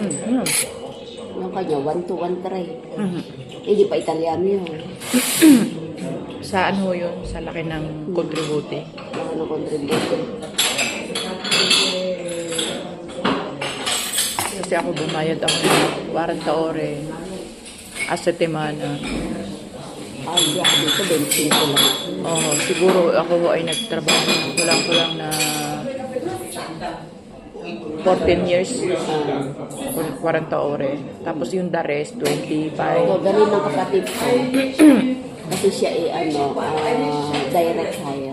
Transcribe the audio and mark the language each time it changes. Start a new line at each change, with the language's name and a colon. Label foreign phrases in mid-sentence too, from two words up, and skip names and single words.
Filipino: Yung kanya, 1-2-1-3. Hindi pa Italiano yun. Sa ano yun? Sa laki ng kontributi. Wala na contribution. Kasi ako bumayad ako ng 40
Italian: ore a settimana.
Filipino: Ay, ako dito, 25 lang. Siguro ako ay nagtrabaho. Kulang-kulang na 14 years, 40 ore. Tapos yung
English: the rest,
Filipino: 25. So, ganun ang kapatid ko. Kasi siya
English: direct hire.